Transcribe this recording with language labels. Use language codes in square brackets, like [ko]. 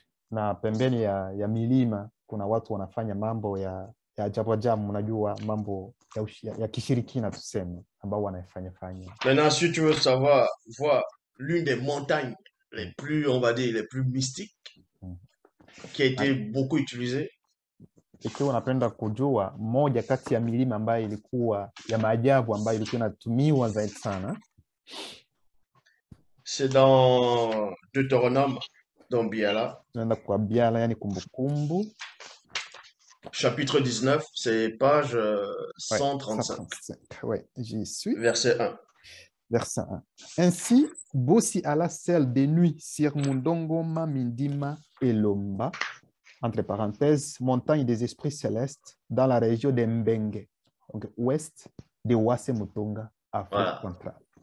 [sw] Na pembeni ya milima kuna watu wanafanya mambo ya ajabu, unajua mambo ya kishirikina tuseme, ambao wanafanya. [fr] Maintenant, si tu veux savoir, voir l'une des montagnes les plus, on va dire, les plus mystiques, qui a été beaucoup utilisée. [sw] Ikiwa unapenda kujua moja kati ya milima ambayo ilikuwa ya maajabu ambayo ilikuwa inatumiwa zaidi sana, [fr] c'est dans Deutéronome, dans Biala. [sw] Tunaenda kwa Biala, yani Kumbukumbu. [fr] Chapitre 19, c'est page 135. Ouais, j'y suis. Verset 1. Verset 1. Ainsi, Bossi ala celle de nuit sur Mundongoma Mindima et Lomba, entre parenthèses, montagne des esprits célestes, dans la région de Mbenge, donc ouest de Wase Mutonga, Afrique centrale.